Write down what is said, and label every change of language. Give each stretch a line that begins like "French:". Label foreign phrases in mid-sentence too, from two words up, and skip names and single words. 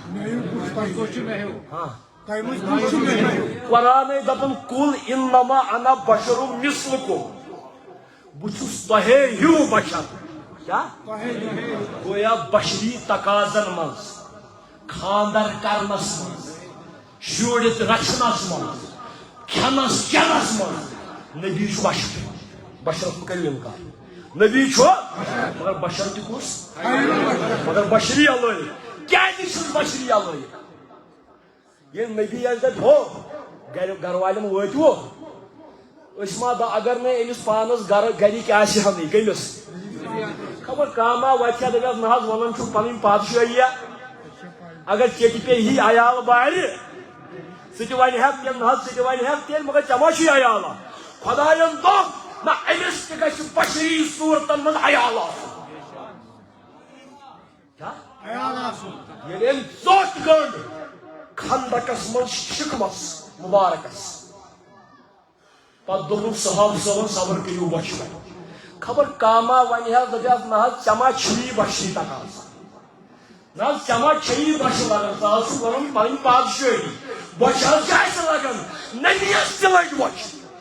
Kashmiri: ہاں قرآن دپن
Arabic: کل انما انا بشر مثلکم
Kashmiri: بچس تہے ہیو بشر کیا گویا بشری تقاضن مز خاندر کرنس مز شورت رچنس مز کھنس چنس مز نبی بشر بشرس مکرو انکار نبی مگر بشر تس مگر بشری علائق کیا بشری علائق یہ نبی دپ ہو گھر والن واتو ما اگر نا امس پانس گرک آہم کمس خبر کاما وتھیا دپس نا ونان پن پادشاہی اگر چیٹی پہ ہی عیال بار سہ ون نا سہ ون تیل مگر ژے ما چھ عیال خداین دپ نا امس تہ گژھِ بشری صورتن من عیال ییٚلہِ أمۍ ژوٚٹ گٔنٛڈ خندقس من شکمس مبارکس پتہ دوٚپُن صحابہ صٲبن صبر کٔرِو بۄچھِ خبر کاما ونہِ حظ دپیس نا ژےٚ ما چھُی بشری تقاضا نا ژےٚ ما چھیی بۄچھِ لگان ژٕ حظ چھُکھ ونان پنٕنۍ پادشٲہی بۄچھِ حظ چھِ اسہِ لگان نبیَس تہِ لٔج بۄچھِ